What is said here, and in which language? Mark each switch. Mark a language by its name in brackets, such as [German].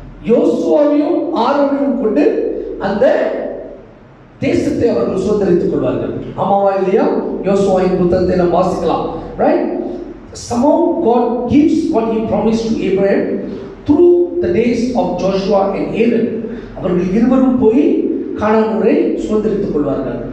[Tamil] யோசுவாவையும் ஆரோனையும் கொண்டு அந்த தேசத்தை அவர்கள் சுதந்திரித்துக் கொள்வார்கள். ஆமாவா இல்லையா? யோசுவாவின் புத்தகத்தை நாம் வாசிக்கலாம். Right? [English] Somehow God gives what he promised to Abraham through the days of Joshua and Aaron. [Tamil] அவர்கள் இருவரும் போய் கானான் ஊரை சுதந்திரித்துக் கொள்வார்கள்.